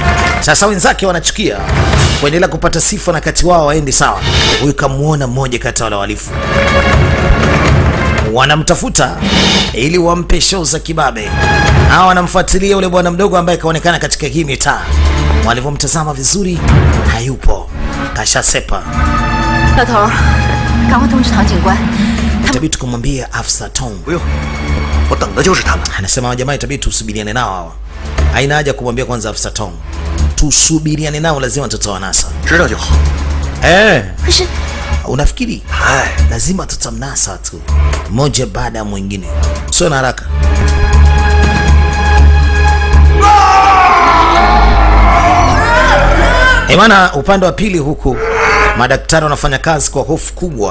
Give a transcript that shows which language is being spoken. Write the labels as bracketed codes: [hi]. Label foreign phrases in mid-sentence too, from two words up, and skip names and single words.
[sw] Sasa wenzake wanachukia kuendelea kupata sifa na kati wao waendi sawa. Huyu kamuona mmoja kati wale walifu. Wanamtafuta ili wampe show za kibabe. Hawa wanamfuatilia yule bwana mdogo ambaye kaonekana katika hii mitaa. Walivyomtazama vizuri, hayupo. Kashasepa. [zh] 老头，赶快通知唐警官。 [sw] Itabidi kumwambia Afisa Tom. [zh] 不用，我等的就是他们。 [sw] Anasema jamaa itabidi tusubiriane nao hawa. Haina haja kumwambia kwanza Afisa Tom. Tusubiriane nao, lazima tutawanasa. [zh] 知道就好。可是 [sw] Unafikiri? Lazima tutamnasa tu, mmoja baada ya mwingine. Sio na haraka. Maana upande wa pili huku madaktari wanafanya kazi kwa hofu kubwa.